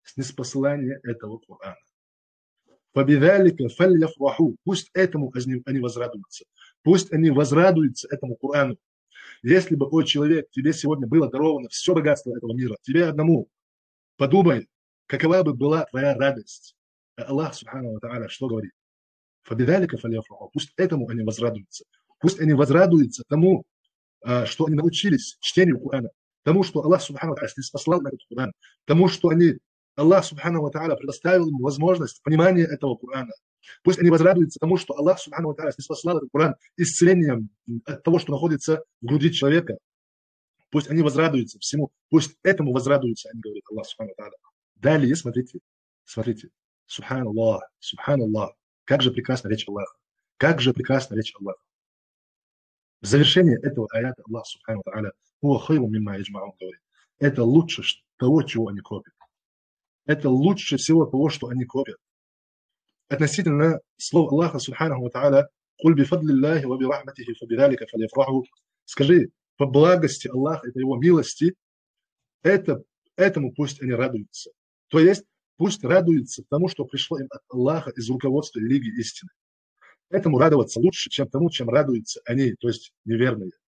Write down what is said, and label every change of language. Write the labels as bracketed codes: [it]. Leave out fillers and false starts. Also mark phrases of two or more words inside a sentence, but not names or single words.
[ru] с неспослания этого Корана. [ar] فبذلك فليفرحوا. [ru] Пусть этому они возрадуются. Пусть они возрадуются этому Корану. Если бы, о человек, тебе сегодня было даровано все богатство этого мира, тебе одному, подумай, какова бы была твоя радость. А Аллах, [ar] سبحانه وتعالى, [ru] что говорит? [ar] فبذلك فليفرحوا. [ru] Пусть этому они возрадуются. Пусть они возрадуются тому, что они научились чтению Корана, тому, что Аллах [ar] سبحانه وتعالى [ru] ниспослал на этот Коран, тому, что Аллах [ar] سبحانه وتعالى [ru] предоставил им возможность понимания этого Корана. Пусть они возрадуются тому, что Аллах [ar] سبحانه وتعالى [ru] ниспослал этот Коран исцелением от того, что находится в груди человека. Пусть они возрадуются всему, пусть этому возрадуются, они говорят Аллах [ar] سبحانه وتعالى. [ru] Далее, смотрите, [ar] سبحان الله سبحان الله, [ru] как же прекрасна речь Аллаха, как же прекрасна речь Аллаха. В завершении этого аята Аллах [ar] سبحانه وتعالى [ru] говорит, это лучше того, чего они копят. Это лучше всего того, что они копят. Относительно слов Аллаха [ar] سبحانه وتعالى, «قل بفضل الله وبرحمته فبذلك فليفرحوا». [ru] Скажи, по благости Аллаха и по его милости, этому пусть они радуются. То есть, пусть радуются тому, что пришло им от Аллаха из руководства религии истины. Этому радоваться лучше, чем тому, чем радуются они, то есть неверные.